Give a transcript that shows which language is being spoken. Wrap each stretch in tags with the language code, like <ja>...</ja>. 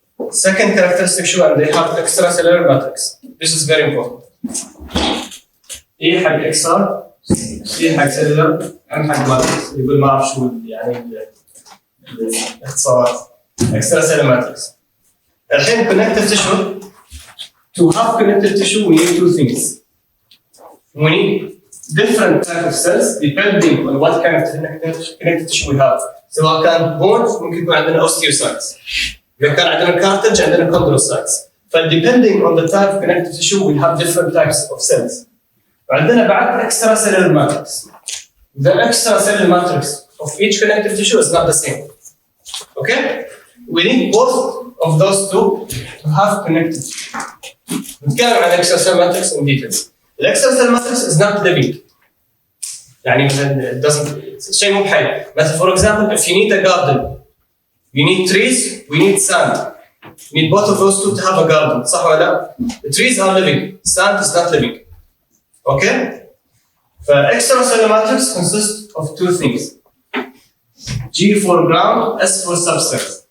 <en>Second characteristic show and they have extracellular matrix. This is very important.</en> <ar>إيه حق إكسار؟ إيه حق cellular؟ أهم حق matrix. يقول ما أعرف شو يعني الاختصارات.</ar> <en>Extracellular matrix. الحين connective tissue. To have connective tissue, we need two things. We need different type of cells depending on what kind of connective tissue we have.</en> <ar>سواء كان bones ممكن يكون عندنا osteocytes. إذا كان عندنا cartilage عندنا chondrocytes.</ar> <en>Depending on the type of connective tissue, we have different types of cells.</en> <ar>وعندنا بعد</ar> <en>extracellular matrix. The extracellular matrix of each connective tissue is not the same. Okay? We need both of those two to have connective tissue.</en> <ar>نتكلم عن</ar> <en>extracellular matrix in details. The extracellular matrix is not living.</en> <ar>يعني</ar> <en>it doesn't</en> <ar>شيء مو بحي.</ar> <en>مثلا for example, if you need a garden, you need trees, we need sand. You need both of those two to have a garden.</en> <ar>صح ولا لا؟</ar> <en>The trees are living, sand is not living. Okay? Extracellular matrix consists of two things. G for ground, S for substance.</en>